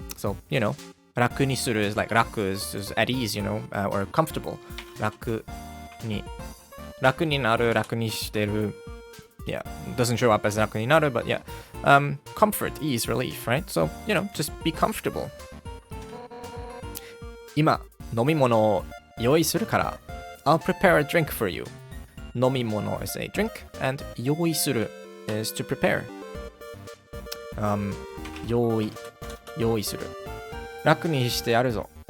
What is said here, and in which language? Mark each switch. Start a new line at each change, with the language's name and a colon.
English: So, you know,
Japanese: 楽にする
English: is like 楽 is at ease, you know, or comfortable.
Japanese: 楽になる, 楽にしてる.
English: Yeah, doesn't show up as
Japanese: 楽になる,
English: but yeah. Comfort, ease, relief, right? So, you know, just be comfortable.
Japanese: 今、飲み物を用意するから.
English: I'll prepare a drink for you. 飲み物 is a drink, and 用意する is to prepare.
Japanese: 用意する. 楽にしてやるぞ.